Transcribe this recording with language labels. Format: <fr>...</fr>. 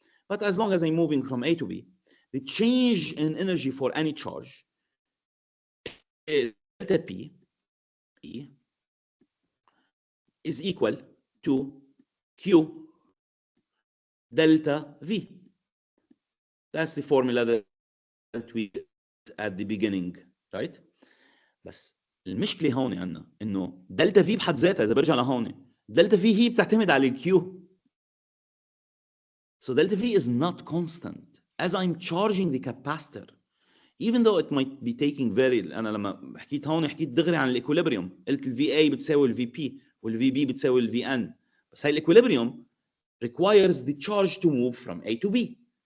<en>But as long as I'm moving from A to B, the change in energy for any charge is delta P is equal to Q delta V. That's the formula that we did at the beginning, right?</en> <ar>بس المشكلة هون عندنا إنه دلتا في بحد ذاتها إذا برجع لهون دلتا في هي بتعتمد على الكيو.</ar> <en>So delta V is not constant. As I'm charging the capacitor, even though it might be taking very</en> <ar>انا لما حكيت هون حكيت دغري عن الاكوليبريوم قلت ال VA بتساوي ال VP وال VB بتساوي ال VN بس هاي الاكوليبريوم</ar> <en>requires the charge to move from A to B.</en>